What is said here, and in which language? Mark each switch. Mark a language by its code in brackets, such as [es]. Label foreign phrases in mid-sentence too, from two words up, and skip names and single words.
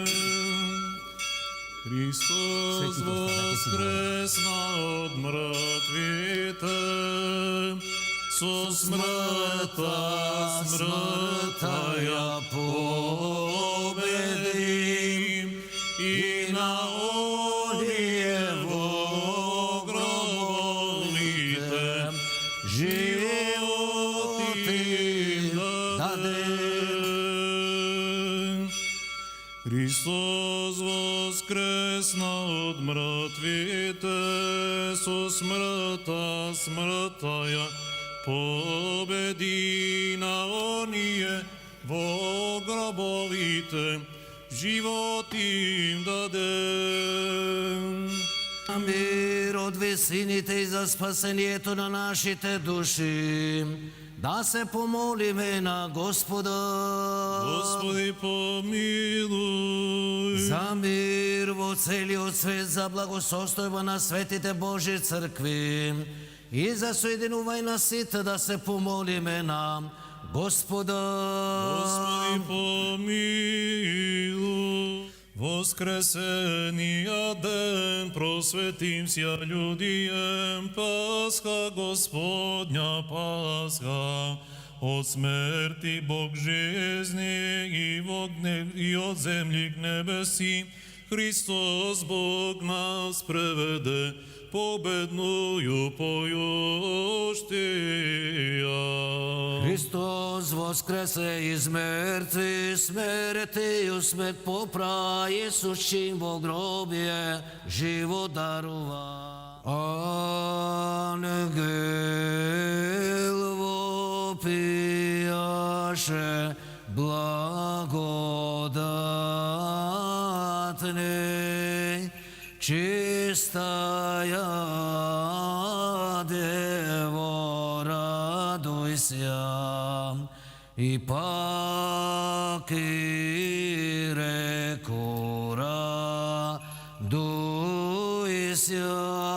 [mk] Христос воскресна од мртвите, со смрта ја победим и на онијево гробовите живот им дадем. Христос воскресна од мртвите, со смрта ја победи на оније во гробовите живот им дадем. Мир од висини за спасење на нашите души, да се помолиме на Господа. [cu] Господи, помилуй. [mk] За мир во целиот свет, за благосостојба на светите Божи цркви и за соединување на сите да се помолиме на Господа. [cu] Господи, помилуй. Воскресения ден просветим ся людием, Пасха Господня, Пасха. От смерти Бог жизни и от земли к небеси Христос Бог нас преведе победную поющия. Христос воскресе из мертвых, смертью смерть попра, Иисущим во гробе [mk] живот дарува. [cu] Ангел вопияше благодатный, чистая Дева, радуйся, и паки реку радуйся.